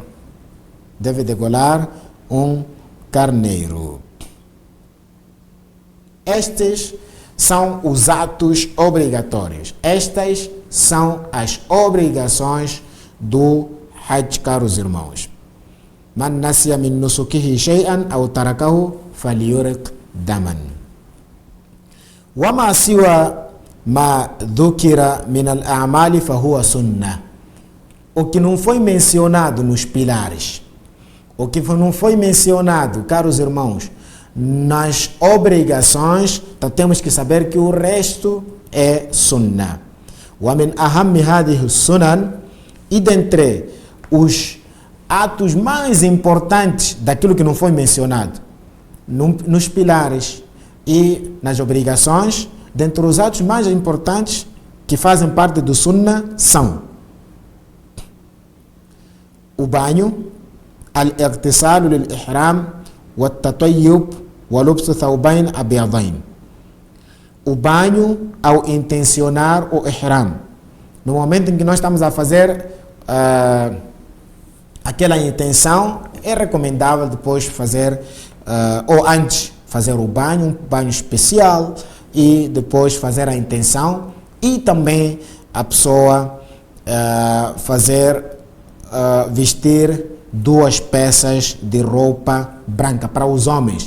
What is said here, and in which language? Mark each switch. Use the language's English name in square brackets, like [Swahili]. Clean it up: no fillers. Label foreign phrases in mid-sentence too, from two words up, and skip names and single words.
[Portuguese] Deve degolar um carneiro. Estes são os atos obrigatórios. Estas são as obrigações do Hajj, caros irmãos. [Arabic] من نسي من نسكه شيئا أو تركه فليرق دما. وما سوى ما ذكر من الأعمال فهو سنة. [Portuguese] O que não foi mencionado nos pilares, o que não foi mencionado, caros irmãos, nas obrigações, então temos que saber que o resto é sunnah. [Arabic] ومن أهم هذه السنن, [Portuguese] e dentre os atos mais importantes daquilo que não foi mencionado, nos pilares e nas obrigações, dentre os atos mais importantes que fazem parte do sunnah são o banho, [Arabic] الاغتسال للإحرام، والتطيب، ولبس ثوبين أبيضين. [Portuguese] O banho ao intencionar o ihram. No momento em que nós estamos a fazer aquela intenção, é recomendável depois fazer, ou antes, fazer o banho, um banho especial, e depois fazer a intenção, e também a pessoa vestir 2 peças de roupa branca para os homens.